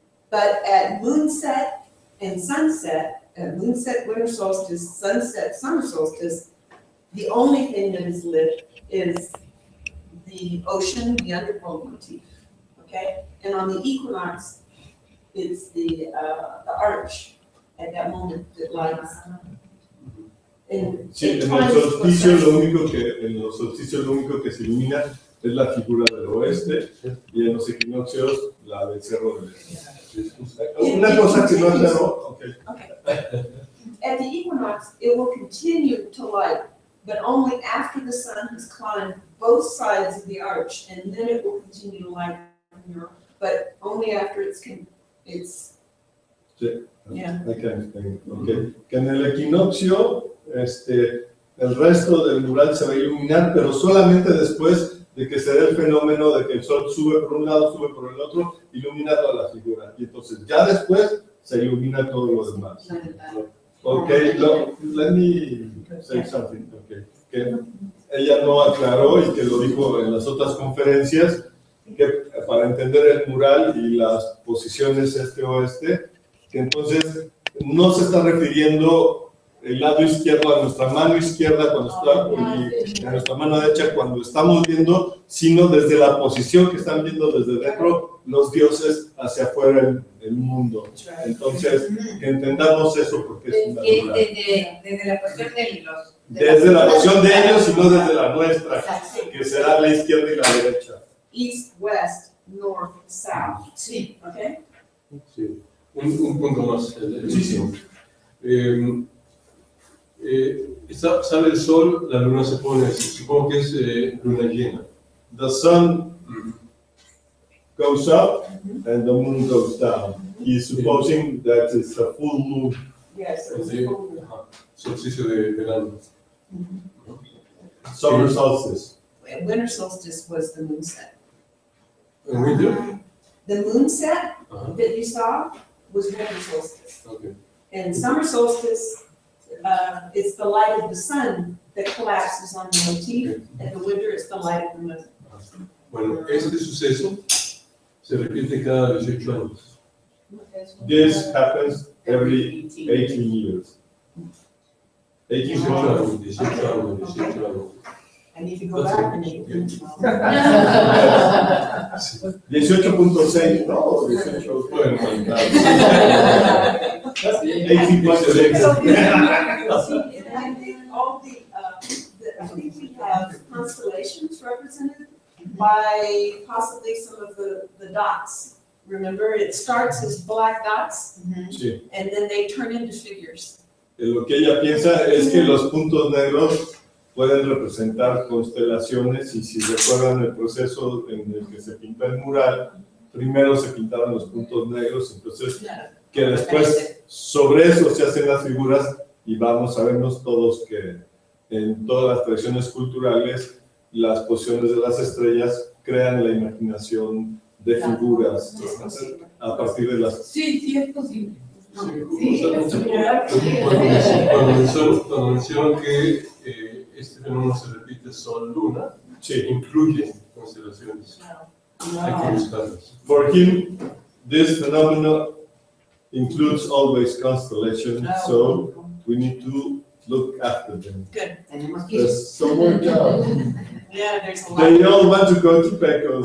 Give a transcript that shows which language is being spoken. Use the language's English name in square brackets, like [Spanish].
[English] But at moonset and sunset, at moonset, winter solstice, sunset, summer solstice, the only thing that is lit is the ocean, the underworld motif, okay? And on the equinox, it's the arch at that moment that lights. [Spanish] Sí, en el solsticio en los solsticios lo único que se ilumina es la figura del oeste y en los equinoccios la del cerro del este. Una cosa que no aclaró, okay. [English] At the equinox, it will continue to light, but only after the sun has climbed both sides of the arch, and then it will continue to light the mural, but only after it's [Spanish] Sí. [English] Yeah. Okay. [Spanish] Que en el equinoccio, el resto del mural se va a iluminar, pero solamente después de que se dé el fenómeno de que el sol sube por un lado, sube por el otro, ilumina toda la figura. Y entonces ya después se ilumina todo lo demás. [English] Okay, let me say something. Okay. [Spanish] Que ella no aclaró y que lo dijo en las otras conferencias, que para entender el mural y las posiciones este-oeste, que entonces no se está refiriendo el lado izquierdo a nuestra mano izquierda cuando está, y a nuestra mano derecha cuando estamos viendo, sino desde la posición que están viendo desde dentro los dioses hacia afuera el mundo. Entonces, que entendamos eso porque es natural. Desde la cuestión de los... Desde la posición de ellos y no desde la nuestra, que será la izquierda y la derecha. [English] east, west, north, south. Sí. Okay? [Spanish] Sí. Un punto más. Sale el sol, la luna se pone, supongo que es luna llena. [English] The sun goes up and the moon goes down. He's supposing that it's a full moon. Yes. Solsticio de verano. Summer solstice. Winter solstice was the moonset. [Spanish] ¿En winter? [English] The moonset that you saw was winter solstice. Okay. And summer solstice, it's the light of the sun that collapses on the motif, and the winter is the light of the moon. [Spanish] Bueno, este suceso se repite cada 18 años. [English] This happens every 18 years. 18 [Spanish] años, 18 años. [English] I need to go back and make it. [Spanish] 18.6, no, 18, pueden contar. 18.6. [English] I think all I think we have constellations represented by possibly some of the dots. Remember, it starts as black dots, [Spanish] Sí. [English] and then they turn into figures. [Spanish] Lo que ella piensa es que los puntos negros pueden representar constelaciones y si recuerdan el proceso en el que se pintó el mural, primero se pintaron los puntos negros, entonces que después sobre eso se hacen las figuras y vamos a vernos todos que en todas las tradiciones culturales las posiciones de las estrellas crean la imaginación de figuras a partir de las... Sí, es posible. Cuando mencionan que este fenómeno se repite sol-luna, incluye constelaciones. Hay que buscarlas. [English] For him, this phenomenon includes always constellations, so we need to look after them. Good. There's some more job. Yeah, there's a lot. They all want to go to Pecos.